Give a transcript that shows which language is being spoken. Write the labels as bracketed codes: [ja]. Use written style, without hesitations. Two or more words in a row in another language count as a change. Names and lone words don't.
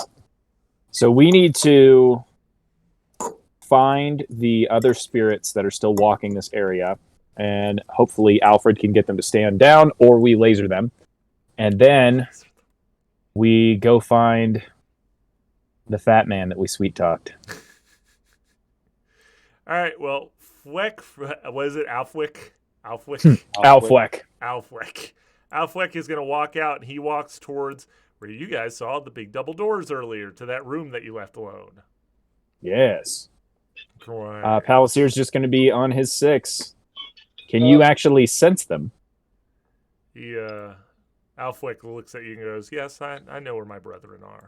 [en] So we need to find the other spirits that are still walking this area, and hopefully Alfred can get them to stand down, or we laser them. And then we go find the fat man that we sweet talked. All right, well, Fleck, what is it, Alfwick? Alfwick? Alfleck. Alfwick. Alfwick is going to walk out, and he walks towards where you guys saw the big double doors earlier, to that room that you left alone. Yes. Right. Palisir's just going to be on his 6. Can you actually sense them? He, Alfwick looks at you and goes, yes, I know where my brethren are.